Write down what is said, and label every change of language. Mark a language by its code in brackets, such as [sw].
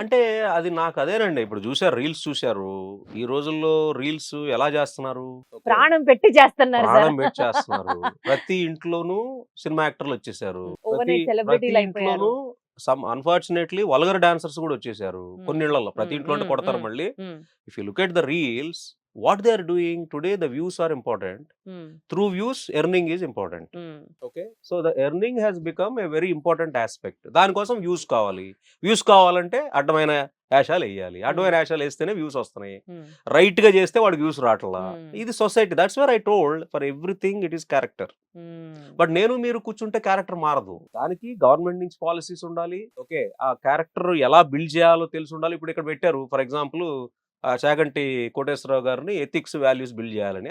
[te] అంటే అది నాకు అదేనండి, ఇప్పుడు చూసారు, రీల్స్ చూశారు, ఈ రోజుల్లో రీల్స్ ఎలా చేస్తున్నారు, ప్రాణం పెట్టి చేస్తున్నారు, ప్రతి ఇంట్లోనూ సినిమా యాక్టర్లు వచ్చేసారు, [en] celebrity [te] ఇంట్లోనూ అన్ఫార్చునేట్లీ వల్గర్ డాన్సర్స్ కూడా వచ్చేసారు కొన్ని ఇళ్లలో. ప్రతి ఇంట్లో కొడతారు మళ్ళీ. [en] If you look at the reels, what they are doing today, the views are important. Through views earning is important. Okay, so the earning has become a very important aspect. [te] దాని కోసం వ్యూస్ కావాలి. Views కావాలంటే అడ్డమైన యాషాలు వేయాలి, అడ్డమైన యాషాలు వేస్తేనే views వస్తున్నాయి. Right గా చేస్తే వాడికి వ్యూస్ రావట్లా. ఇది society. [en] That's where I told, for everything it is character. [te] But నేను మీరు కూర్చుంటే క్యారెక్టర్ మారదు. దానికి గవర్నమెంట్ నుంచి పాలసీస్ ఉండాలి. ఓకే, ఆ క్యారెక్టర్ ఎలా బిల్డ్ చేయాలో తెలిసి ఉండాలి. ఇప్పుడు ఇక్కడ పెట్టారు, ఫర్ ఎగ్జాంపుల్ చాగంటి కోటేశ్వరరావు గారిని ఎథిక్స్ వాల్యూస్ బిల్డ్ చేయాలని.